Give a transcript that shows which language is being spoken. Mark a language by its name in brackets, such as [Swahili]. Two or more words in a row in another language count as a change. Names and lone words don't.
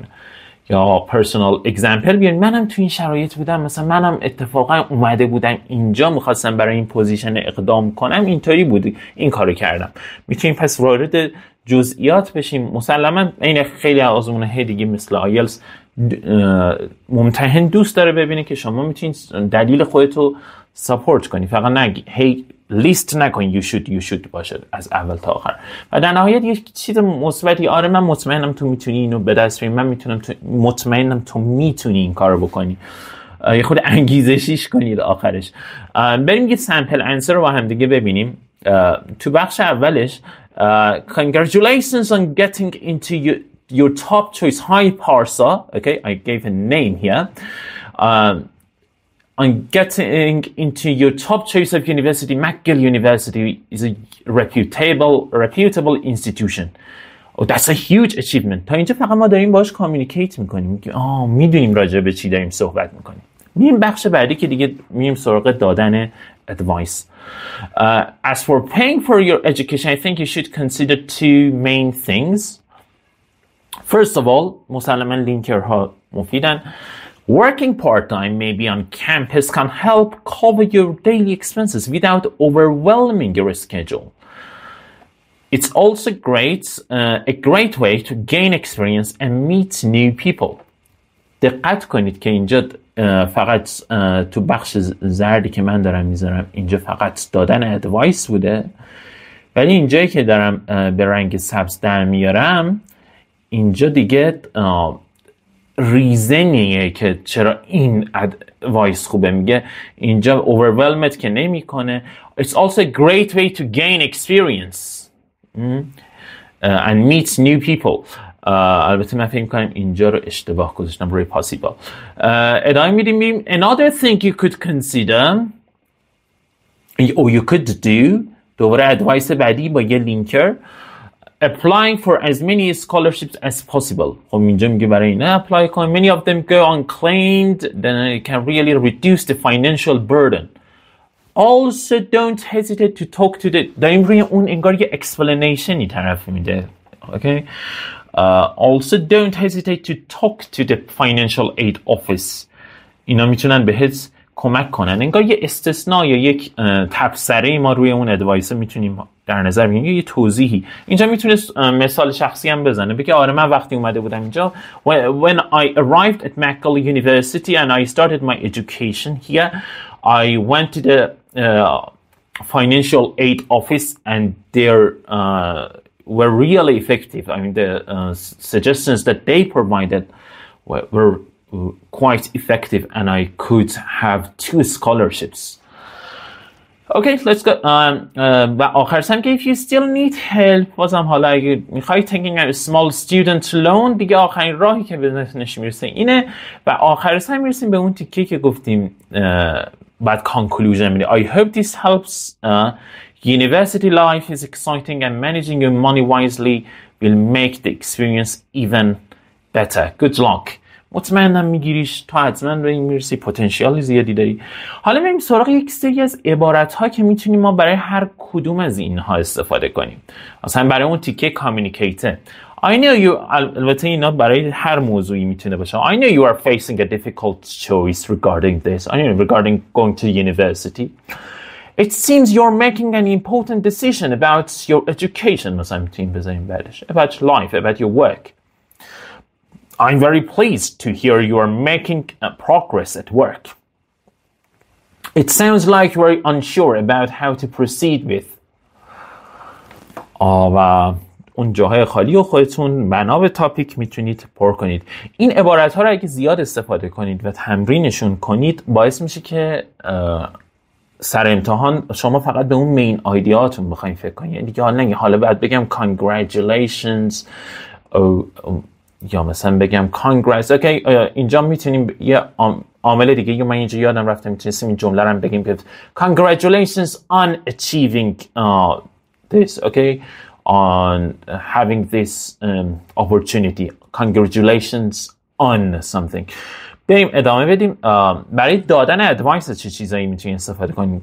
[Persian] یا [English] personal example [Persian] بیارین، منم تو این شرایط بودم، مثلا منم اتفاقا اومده بودم اینجا، میخواستم برای این پوزیشن اقدام کنم، اینطوری بود، این کارو کردم. میتونیم پس وارد جزئیات بشیم. مسلما این خیلی آزمون‌های دیگه مثل آیلتس ممتحن دوست داره ببینه که شما میتونید دلیل خودتو ساپورت کنی، فقط نگی هی لیست نکن [English] you should [Persian] باشه از اول تا آخر. و در نهایت یک چیز مثبتی، آره من مطمئنم تو میتونی اینو به دست بیاری، من میتونم مطمئنم تو میتونی این کارو بکنی، یه خود انگیزشیش کنید آخرش. بریم یه سامپل انسر رو با هم دیگه ببینیم. تو بخش اولش [English] congratulations on getting into your top choice. Hi Parsa. Okay, I gave a name here. on getting into your top choice of university. McGill University is a reputable institution. Oh, that's a huge achievement. [Persian] تا اینجا فقط ما داریم باش کامیونیکیت میکنیم که میدونیم راجع به چی داریم صحبت میکنیم. میریم بخش بعدی که دیگه میریم سراغ دادن advice. [English] As for paying for your education, I think you should consider two main things. First of all, [Persian] مسلماً لینکرها مفیدن. [English] Working part-time, maybe on campus, can help cover your daily expenses without overwhelming your schedule. It's also a great way to gain experience and meet new people. [Persian] دقت کنید که اینجا فقط تو بخش زردی که من دارم میذارم اینجا فقط دادن ادوایس بوده، ولی اینجایی که دارم به رنگ سبز در میارم اینجا دیگه ریزنیه که چرا این ادوایس خوبه. میگه اینجا overwhelmed که نمی کنه. [English] It's also a great way to gain experience and meet new people. [Persian] البته من فکر می‌کنم اینجا رو اشتباه گذاشتم روی possible. ادامه میدیم. [English] Another thing you could consider or you could do، [Persian] دوباره ادوایس بعدی با یه لینکر، [English] applying for as many scholarships as possible. [Persian] خب اینجا میگه برای اینا اپلای کن. [English] Many of them go unclaimed, then it can really reduce the financial burden. Also don't hesitate to talk to the، [Persian] داریم روی اون انگار یه explanationی طرف میده. [English] Okay. Also don't hesitate to talk to the financial aid office. [Persian] اینا میتونن بهت کمک کنن. انگار یه استثناء یا یک تبصره ما روی اون ادوایس میتونیم در نظر بگیریم، یه توضیحی. اینجا میتونه مثال شخصی هم بزنه، بگه آره من وقتی اومده بودم اینجا [English] when I arrived at McGill University and I started my education here, I went to the financial aid office and their were really effective. I mean, the suggestions that they provided were quite effective, and I could have 2 scholarships. Okay, let's go. [Persian] و آخر سم که [English] if you still need help، [Persian] بازم حالا اگه میخوای [English] taking a small student loan، [Persian] دیگه آخرین راهی که به ذهنش میرسه اینه. و آخر سم میرسیم به اون تیکه که گفتیم بعد conclusion میده. [English] I hope this helps. University life is exciting and managing your money wisely will make the experience even better. Good luck. [Persian] مطمئنم میگیریش، تا حتما به این میرسی، پتانسیال زیادی داری. حالا بریم سراغ یک سری از عبارت ها که میتونیم ما برای هر کدوم از اینها استفاده کنیم. مثلا برای اون تیکه کامیونیکیت. [English] I know you، [Persian] البته اینا برای هر موضوعی میتونه باشه. [English] I know you are facing a difficult choice regarding this. I know regarding going to university. It seems you're making an important decision about your education. [Persian] مثلا میتونیم بذاریم بعدش. [English] About life, about your work. I'm very pleased to hear you are making progress at work. It sounds like you're very unsure about how to proceed with. [Persian] و اون جاهای خالی و خودتون بنا به تاپیک میتونید پر کنید. این عبارت ها رو اگه زیاد استفاده کنید و تمرینشون کنید باعث میشه که سر امتحان شما فقط به اون [English] main ideas [Persian] بخواید فکر کنید. یعنی دیگه حالا باید بگم congratulations یا مثلا بگم congrats. اوکی، اینجا میتونیم یه عامل دیگه یا من اینجا یادم رفته میتونستیم این جمله رو بگیم که [English] congratulations on achieving this. Okay, on having this opportunity. Congratulations on something. [Persian] بریم ادامه بدیم. برای دادن ادوایس چه چیزایی میتونید استفاده کنید؟